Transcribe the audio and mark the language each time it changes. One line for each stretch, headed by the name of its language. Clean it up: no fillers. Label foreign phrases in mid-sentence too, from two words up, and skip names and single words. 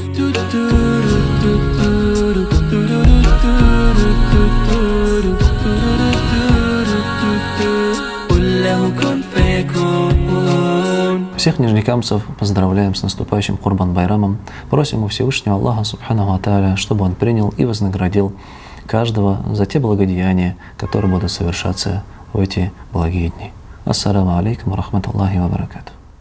Russian: Всех нижнекамцев поздравляем с наступающим Курбан-Байрамом. Просим у Всевышнего Аллаха
Arabic: سبحانه وتعالى,
Russian: чтобы Он принял и вознаградил каждого за те благодеяния, которые будут совершаться в эти благие дни.
Arabic: السلام عليكم ورحمة الله وبركاته.